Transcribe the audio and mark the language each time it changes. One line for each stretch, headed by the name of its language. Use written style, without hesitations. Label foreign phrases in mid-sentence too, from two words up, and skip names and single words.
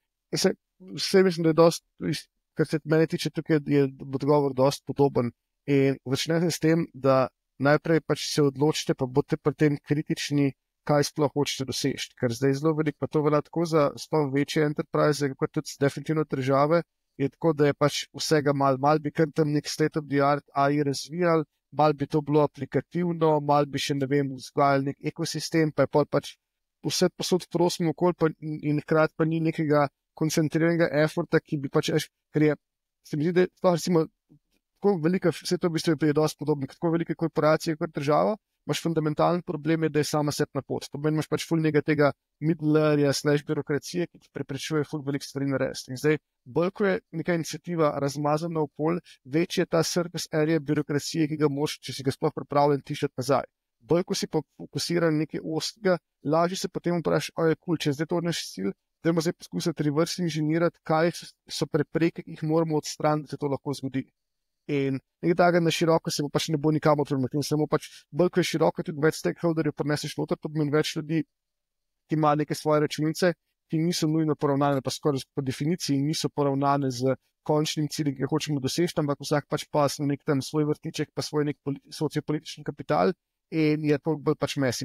Slovenian: Vse mislim, da je dosti, kar se mene tiče tukaj, je odgovor dosti podoben. In začnete s tem, da najprej pač se odločite, pa boste pri tem kritični, kaj sploh hočete doseči. Ker zdaj zelo veliko, pa to velja tako za sploh večje enterprise, kot tudi definitivno države, je tako, da je pač vsega mal bi kar tam nek
English: state of the art AI
Slovenian: razvijali, mal bi to bilo aplikativno, mal bi še, ne vem, vzgajali nek ekosistem, pa je pač vse posod prosimo okolj in hkrati pa ni nekega koncentriranega efforta, ki bi pač, ker je, se mi zdi, da je to recimo tako velika, vse to v bistvu je dosti podobno, tako velike korporacije kot država, imaš fundamentalen problem je, da je sama sebi na pot. To pomeni, imaš pač ful tega middlerja / birokracije, ki ti preprečuje ful veliko stvari narediti. In zdaj, bolj ko je neka iniciativa razmazana okoli, večje je ta
English: surface area
Slovenian: birokracije, ki ga moraš, če si ga sploh pripravljen, tišati nazaj. Bolj ko si pa fokusiran nekaj ostega, lažje se potem vprašaš, če zdaj to naš cilj, dajmo zdaj poskusiti reverse inženirati, kaj so prepreke, ki jih moramo odstraniti, da se to lahko zgodi. In nekaj takega na široko se bo pač ne bo nikamor premaknil, samo pač bolj ko je široko, tudi več stakeholderjev prineseš noter, to pomeni več ljudi, ki ima neke svoje računice, ki niso nujno poravnane, pa skoraj po definiciji niso poravnane z končnim ciljem, ki ga hočemo doseči, ampak vsak pač pas na nek tam svoj vrtiček, pa svoj nek sociopolitični kapital in je to bolj pač mesi.